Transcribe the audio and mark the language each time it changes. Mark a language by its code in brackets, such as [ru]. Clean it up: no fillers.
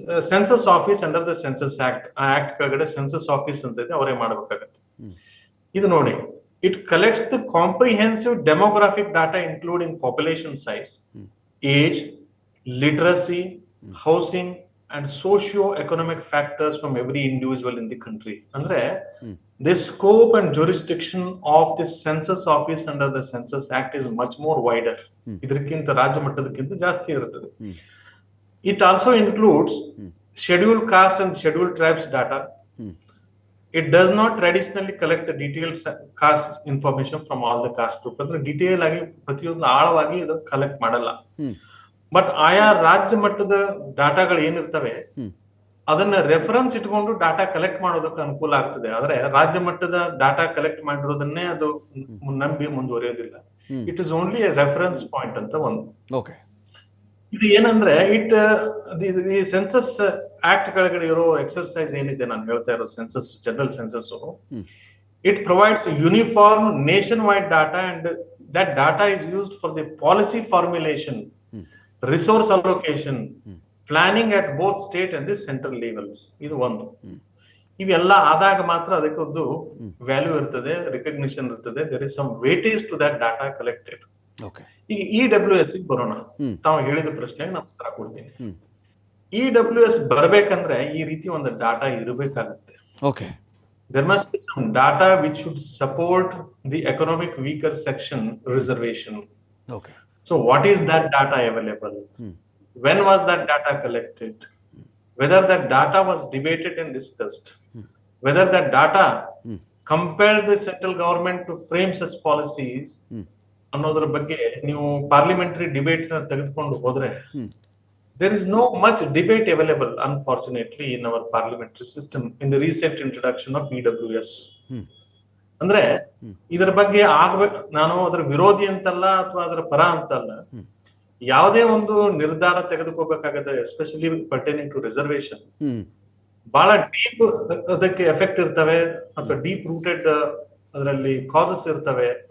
[en] census office under the census act, [kn] ಆ act ಕೆಳಗಡೆ census office ಅಂತ ಇದೆ, ಅವರೇ ಮಾಡಬೇಕಾಗತ್ತೆ. ಇದು ನೋಡಿ, [en] It collects the comprehensive demographic data including population size, age, literacy, housing and socio-economic factors from every individual in the country. [kn] Andre, [en] the scope and jurisdiction of the census office under the Census Act is much more wider. [kn] Idrikinta rajya mattadakkinta jaasti iruttade. [en] It also includes scheduled castes and scheduled tribes data. It does not traditionally collect the detailed caste information from all the caste groups. [kn] Andre detail agi pratiyondu aalavagi idu collect madalla. But ಆಯಾ ರಾಜ್ಯ ಮಟ್ಟದ ಡಾಟಾಗಳು ಏನಿರ್ತವೆ ಅದನ್ನ reference ಇಟ್ಕೊಂಡು data collect ಮಾಡೋದಕ್ಕೆ ಅನುಕೂಲ ಆಗ್ತದೆ. ಆದ್ರೆ ರಾಜ್ಯ ಮಟ್ಟದ ಡಾಟಾ ಕಲೆಕ್ಟ್ ಮಾಡಿರೋದನ್ನೇ ಅದು ನಂಬಿ ಮುಂದುವರಿಯೋದಿಲ್ಲ. [en] it is only a reference point [kn] ಅಂತ ಒಂದು. ಓಕೆ, ಇದು ಏನಂದ್ರೆ ಈ ಸೆನ್ಸಸ್ ಆಕ್ಟ್ ಕೆಳಗಡೆ ಇರೋ ಎಕ್ಸರ್ಸೈಸ್ ಏನಿದೆ ನಾನು ಹೇಳ್ತಾ ಇರೋ census, general census, [en] It provides uniform nationwide data and that data is used for the policy formulation, resource allocation, planning at both state and the central levels. [kn] ಇದು ಒಂದು. ಇವೆಲ್ಲ ಆದಾಗ ಮಾತ್ರ ಅದಕ್ಕೆ ಒಂದು ವ್ಯಾಲ್ಯೂ ಇರ್ತದೆ, ರಿಕಗ್ನಿಷನ್ ಇರ್ತದೆ. [en] There is some weightage to that data collected. [kn] ಈಗ EWS ಬರೋಣ. ತಾವು ಹೇಳಿದ ಪ್ರಶ್ನೆಗೆ ನಾನು ಉತ್ತರ ಕೊಡ್ತೀನಿ. EWS ಬರ್ಬೇಕಂದ್ರೆ ಈ ರೀತಿ ಒಂದು ಡಾಟಾ ಇರಬೇಕಾಗುತ್ತೆ. Okay, [en] there must be some data which should support the economic weaker section reservation. Okay. So what is that data available? When was that data collected? Whether that data was debated and discussed? Whether that data compelled the central government to frame such policies? [kn] ಅನ್ನೋದ್ರ ಬಗ್ಗೆ ನೀವು parliamentary debate ತೆಗೆದುಕೊಂಡು ಹೋದ್ರೆ [en] there is no much debate available, unfortunately, in our parliamentary system in the recent introduction of EWS. [kn] ಅಂದ್ರೆ ಇದರ ಬಗ್ಗೆ ಆಗ್ಬೇಕು, ನಾನು ಅದರ ವಿರೋಧಿ ಅಂತಲ್ಲ ಅಥವಾ ಅದರ ಪರ ಅಂತಲ್ಲ, ಯಾವುದೇ ಒಂದು ನಿರ್ಧಾರ ತೆಗೆದುಕೋಬೇಕಾಗತ್ತೆ, [en] especially pertaining to reservation, [kn] ಬಹಳ ಡೀಪ್ ಅದಕ್ಕೆ ಎಫೆಕ್ಟ್ ಇರ್ತವೆ ಅಥವಾ ಡೀಪ್ ರೂಟೆಡ್ ಅದರಲ್ಲಿ ಕಾಸಸ್ ಇರ್ತವೆ.